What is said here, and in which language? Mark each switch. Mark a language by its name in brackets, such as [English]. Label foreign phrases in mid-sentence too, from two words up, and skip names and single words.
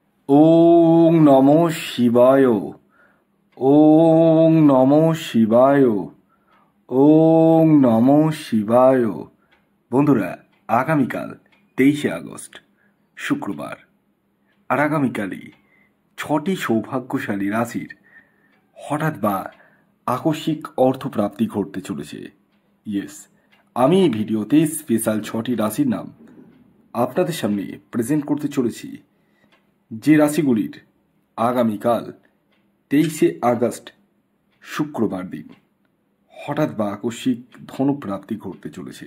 [Sanskrit] ওং নমো শিবায়। ওং নমো শিবায়। ওং নমো শিবায়। [Bangla] বন্ধুরা, আগামীকাল 23শে আগস্ট শুক্রবার, আর আগামীকালই 6টি সৌভাগ্যশালী রাশির হঠাৎ বা আকস্মিক অর্থপ্রাপ্তি ঘটতে চলেছে। ইয়েস, আমি এই ভিডিওতে স্পেশাল 6টি রাশির নাম আপনাদের সামনে প্রেজেন্ট করতে চলেছি, যে রাশিগুলির আগামীকাল 23শে আগস্ট শুক্রবার দিন হঠাৎ বা আকস্মিক ধনপ্রাপ্তি ঘটতে চলেছে।